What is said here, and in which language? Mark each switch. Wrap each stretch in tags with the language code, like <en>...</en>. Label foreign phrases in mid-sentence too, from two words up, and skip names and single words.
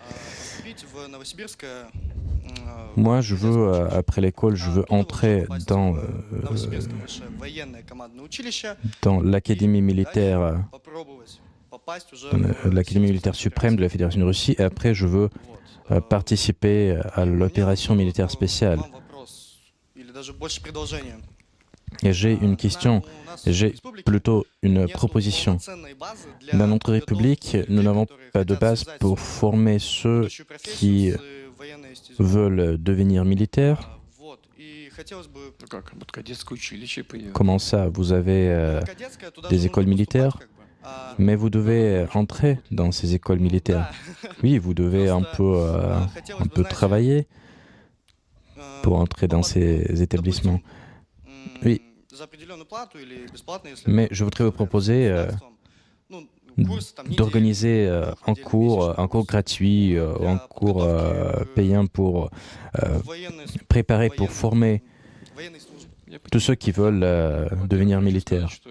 <fr>Moi, je veux, après l'école, je veux entrer dans l'académie militaire l'Académie militaire suprême de la Fédération de Russie, et après je veux participer à l'opération militaire spéciale. Et j'ai une question, j'ai plutôt une proposition. Dans notre République, nous n'avons pas de base pour former ceux qui veulent devenir militaires.</fr> <ru>Ну как, вот кадетское училище появилось.</ru> <fr>Comment ça? Vous avez des écoles militaires, mais vous devez entrer dans ces écoles militaires. Oui, vous devez un peu travailler pour entrer dans ces établissements. Oui, mais je voudrais vous proposer d'organiser un cours gratuit, un cours payant pour préparer, pour former tous ceux qui veulent devenir militaires.</fr>